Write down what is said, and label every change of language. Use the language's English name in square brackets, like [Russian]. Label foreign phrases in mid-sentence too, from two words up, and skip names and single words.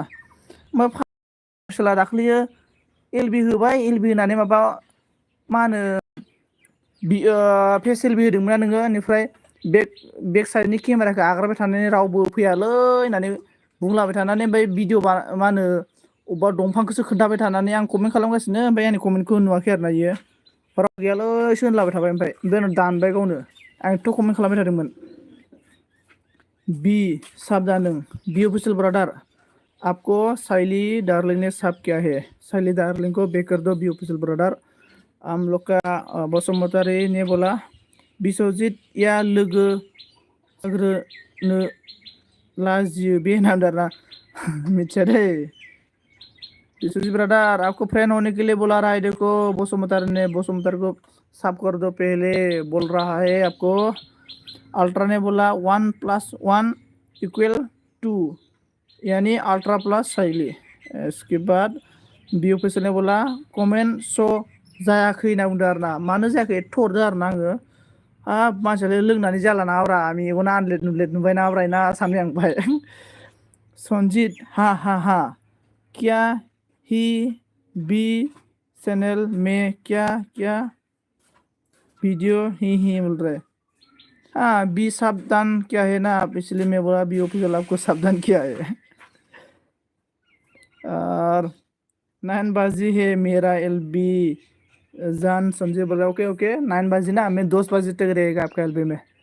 [Bodo] ओमफ्राय अफिसियेला दाख्लैयो एलबि होबाय, एलबि होनानै माबा मा होनो फेस एलबि होदोंमोन ना नोङो, बेनिफ्राय बेक साइडनि केमेराखौ आग्राबाय थानानै रावबो फैयालै होननानै बुंलाबाय थानानै ओमफ्राय भिडिअ मा होनो अबेबा दंफांखौसो खोन्थाबाय थानानै आं कमेन्ट खालामगासिनो ओमफ्राय आंनि कमेन्टखौ नुवाखै आरोना इयो गैयालै होनलाबाय थाबाय ओमफ्राय दोन दानबाय गावनो आंथ' कमेन्ट खालामबाय थादोंमोन [Hindi] बी साबधान बी ऑफिशियल ब्रदर आपको साइली डार्लिंग ने सब किया है साइली डार्लिंग को बैक कर दो बी ऑफिशियल ब्रदर हम लोग का बसुमतारी ने बोला बिस्वजित [Bodo] या लोगो लाजियो बे नामदारा मिथिया दे [Hindi] बिस्वजित ब्रदर आपको फ्रेंड होने के लिए बुला रहा है देखो बसुमतारी को साफ कर दो पहले बोल रहा है आपको अल्ट्रा ने बोला 1+1 = 2 यानी अल्ट्रा प्लस साइली इसके बाद बी ऑफिशियल ने बोला [Bodo] कमेन्ट स' जायाखै होनना बुंदों आरो ना मानो जायाखै एथ' हरदों आरो ना आङो हाब मानसियालाय लोंनानै जालाना ब्रा मेगना आनलेट नुलेट नुबायना ब्रायना सानबाय आं बाय सनजित [Hindi] हा हा हा क्या ही बी चैनल में क्या क्या वीडियो ही बोल रहे हाँ बी सावधान क्या है ना आप इसलिए मैं बोला बी ऑफिशियल आपको सावधान किया है और 9 बजे है मेरा एलबी जान संजय बोला ओके ओके 9 बजे ना मैं 10 बजे तक रहेगा आपका एलबी में